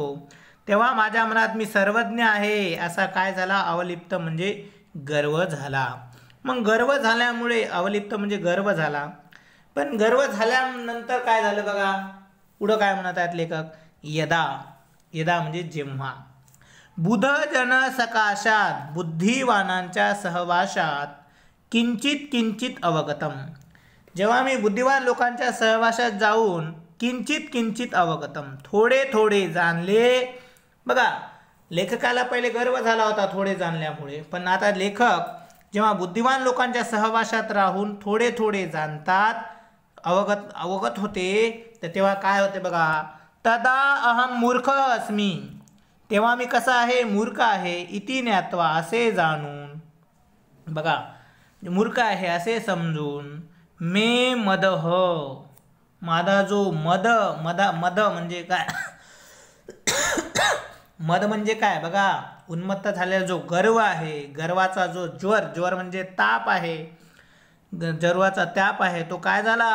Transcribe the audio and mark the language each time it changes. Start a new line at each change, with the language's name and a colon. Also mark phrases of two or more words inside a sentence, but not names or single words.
Marathi: तेव्हा माझ्या मनात मी सर्वज्ञ आहे असा काय झाला? अवलिप्त म्हणजे गर्व झाला. मग गर्व झाल्यामुळे अवलिप्त म्हणजे गर्व झाला. पण गर्व झाल्यानंतर काय झालं बघा, पुढं काय म्हणत आहेत लेखक? यदा, यदा म्हणजे जेव्हा,
Sanskrit: बुधजन सकाशात,
Marathi: बुद्धिवानांच्या सहवासात,
Sanskrit: किंचित किंचित अवगतम,
Marathi: जेव्हा मी बुद्धिवान लोकांच्या सहवासात जाऊन
Sanskrit: किंचित किंचित अवगतम,
Marathi: थोडे थोडे जाणले. बघा लेखकाला पहिले गर्व झाला होता थोडे जाणल्यामुळे, पण आता लेखक जेव्हा बुद्धिवान लोकांच्या सहवासात राहून थोडे थोडे जाणतात, अवगत होते, तर तेव्हा काय होते बघा,
Sanskrit: तदा अहम मूर्ख अस्मी,
Marathi: तेव्हा मी कसा आहे? मूर्ख आहे.
Sanskrit: इति ज्ञात्वा
Marathi: असे जाणून, बघा मूर्ख आहे असे समजून,
Sanskrit: मे मदह,
Marathi: माझा जो मद म्हणजे काय? मद म्हणजे काय? बघा उन्मत्त झालेला जो गर्व आहे, गर्वाचा जो ज्वर म्हणजे ताप आहे, गर्वाचा ताप आहे, तो काय झाला?